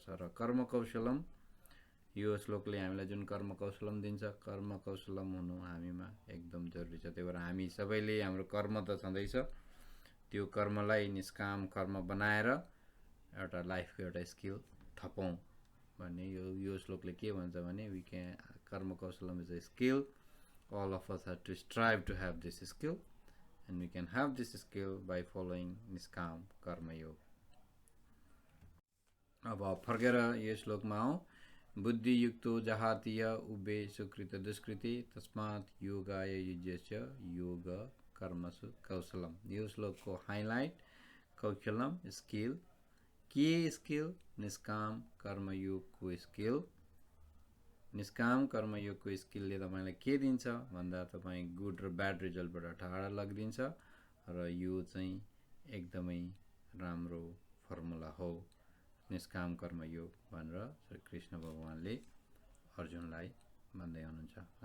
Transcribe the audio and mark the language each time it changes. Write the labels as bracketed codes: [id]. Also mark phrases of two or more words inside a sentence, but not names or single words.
[ne] र [sa] कर्म कौशलम, [ne] यो श्लोकले हामीलाई जुन [sa] कर्म कौशलम [ne] दिन्छ, [sa] कर्म कौशलम [ne] हुनु हामीमा एकदम जरुरी छ। त्यही भएर हामी सबैले हाम्रो कर्म त छँदैछ, त्यो कर्मलाई निष्काम कर्म बनाएर एउटा लाइफको एउटा स्किल थपौँ भन्ने यो श्लोकले के भन्छ भने [en] we can [sa] कर्म कौशलम [en] is a skill, all of us have to strive to have this skill, and we can have this skill by following [ne] निष्काम कर्मयोग। अब फर्केर यो श्लोकमा आउँ। [sa] बुद्धियुक्तो जहातीय उभे सुकृत दुष्कृति तस्मात् योगाय युज्यस्य योग कर्मसु कौशलम। [ne] यो श्लोकको हाइलाइट कौशलम, स्किल। के स्किल? निष्काम कर्मयोगको स्किल। निष्काम कर्मयोगको स्किलले तपाईँलाई के दिन्छ भन्दा तपाईँ गुड र ब्याड रिजल्टबाट टाढा लगिदिन्छ, र यो चाहिँ एकदमै राम्रो फर्मुला हो निष्काम कर्मयोग भनेर श्री कृष्ण भगवानले अर्जुनलाई भन्दै हुनुहुन्छ।